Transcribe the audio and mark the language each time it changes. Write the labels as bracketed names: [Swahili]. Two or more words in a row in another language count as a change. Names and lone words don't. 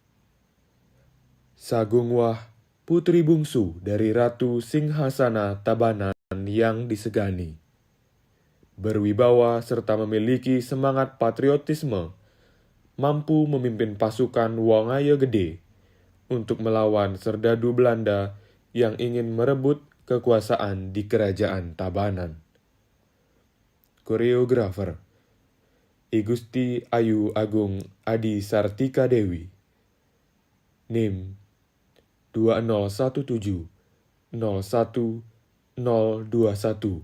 [Indonesian] Sagung Wah, putri bungsu dari Ratu Singhasana Tabanan yang disegani. Berwibawa serta memiliki semangat patriotisme, mampu memimpin pasukan Wangaya Gede untuk melawan serdadu Belanda yang ingin merebut kekuasaan di kerajaan Tabanan. Koreografer I Gusti Ayu Agung Adi Sartika Dewi. NIM 201701021.